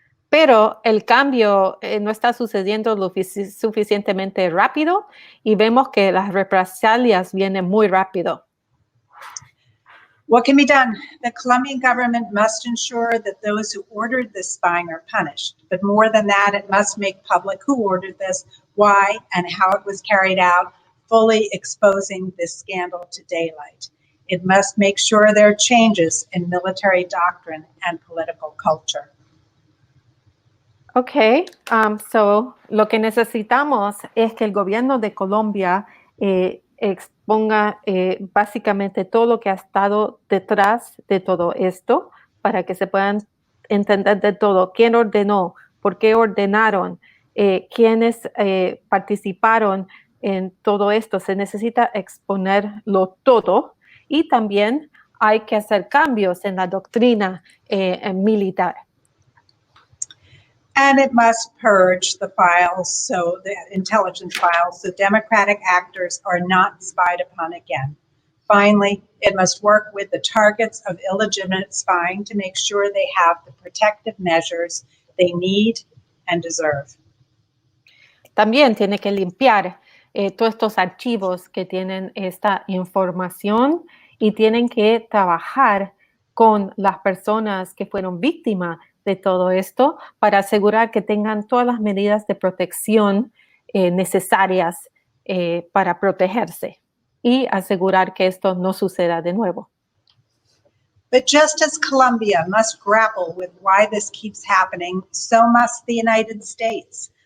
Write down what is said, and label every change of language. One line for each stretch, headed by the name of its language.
Spanish: Pero el cambio no está sucediendo lo suficientemente rápido y vemos que las represalias vienen muy rápido.
English: What can be done? The Colombian government must ensure that those who ordered this spying are punished. But more than that, it must make public who ordered this, why, and how it was carried out, fully exposing this scandal to daylight. It must make sure there are changes in military doctrine and political culture.
Spanish: Okay, so lo que necesitamos es que el gobierno de Colombia exponga básicamente todo lo que ha estado detrás de todo esto para que se puedan entender de todo. ¿Quién ordenó? ¿Por qué ordenaron? ¿Quiénes participaron en todo esto? Se necesita exponerlo todo y también hay que hacer cambios en la doctrina militar.
English: And it must purge the files, so the intelligence files, so democratic actors are not spied upon again. Finally, it must work with the targets of illegitimate spying to make sure they have the protective measures they need and deserve.
Spanish: También tiene que limpiar todos estos archivos que tienen esta información y tienen que trabajar con las personas que fueron víctimas de todo esto para asegurar que tengan todas las medidas de protección necesarias para protegerse y asegurar que esto no suceda de nuevo.
English: But just as Colombia must grapple with why this keeps happening, so must the United States.